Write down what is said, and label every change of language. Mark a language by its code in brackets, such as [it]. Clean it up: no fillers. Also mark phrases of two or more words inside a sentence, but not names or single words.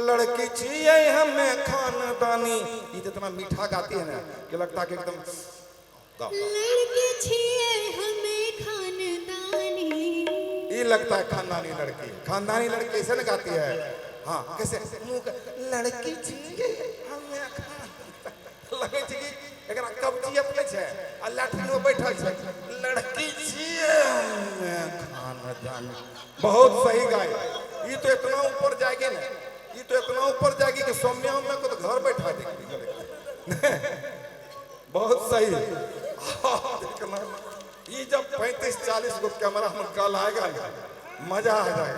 [anp] लड़की छिए हमें खानदानी, [hi] ई तो इतना मीठा गाती है ना कि लगता है कि एकदम गाओ। [anp] लड़की छिए हमें खानदानी, [hi] ये लगता है खानदानी लड़की, खानदानी लड़की कैसे न गाती है। हाँ कैसे मुंह [anp] लड़की छिए हमें लगे छै कि एकरा कब्जियत नै छै आ लैट्रिन में बैठल छै। लड़की छिए हमें खानदानी, [hi] बहुत सही गाय। ये तो इतना ऊपर जाएगी ना, ये तो इतना ऊपर जाएगी कि सौम्या में को तो घर बैठा देगी। बहुत सही। देखना ये जब 35-40 गो कैमरा में कल आएगा मजा आ जाएगा।